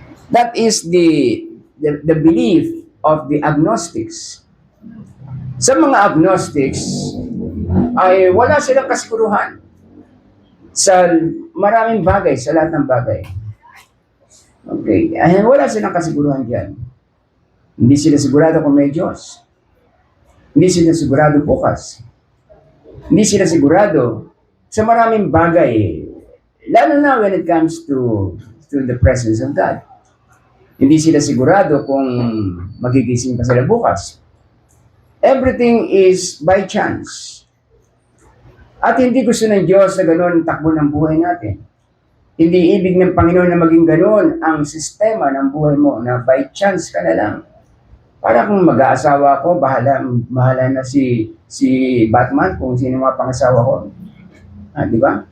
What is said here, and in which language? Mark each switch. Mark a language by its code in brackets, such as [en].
[en] That is the belief of the agnostics. [tl] Sa mga agnostics, ay wala silang kasiguruhan sa maraming bagay, sa lahat ng bagay. Okay, ay wala silang kasiguruhan dyan. Hindi sila sigurado kung may Diyos. Hindi sila sigurado bukas. Hindi sila sigurado sa maraming bagay, lalo na [en] when it comes to the presence of God. [tl] Hindi sila sigurado kung magigising pa sila bukas. [en] Everything is by chance. [tl] At hindi gusto ng Diyos na gano'n takbo ng buhay natin. Hindi ibig ng Panginoon na maging gano'n ang sistema ng buhay mo na [en] by chance [tl] ka na lang. Para kung mag-aasawa ko, bahala na si Batman kung sino mga pangasawa ko. Di ba?